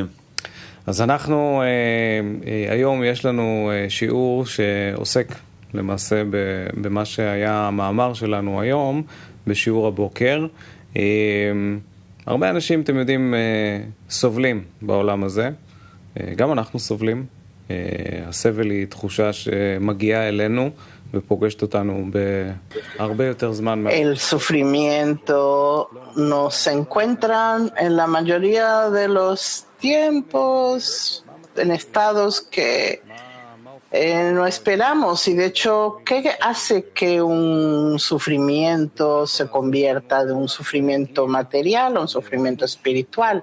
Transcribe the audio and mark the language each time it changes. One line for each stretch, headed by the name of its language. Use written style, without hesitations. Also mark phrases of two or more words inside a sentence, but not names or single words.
Hebrew: אז אנחנו, היום יש לנו שיעור שעוסק למעשה במה שהיה המאמר שלנו היום, בשיעור הבוקר. הרבה אנשים, אתם יודעים, סובלים בעולם הזה. גם אנחנו סובלים. הסבל היא תחושה שמגיעה אלינו ופוגשת אותנו בהרבה יותר זמן.
Spanish: El sufrimiento nos encuentran en la mayoría de los tiempos en estados que no esperamos, y de hecho, ¿qué hace que un sufrimiento se convierta de un sufrimiento material a un sufrimiento espiritual?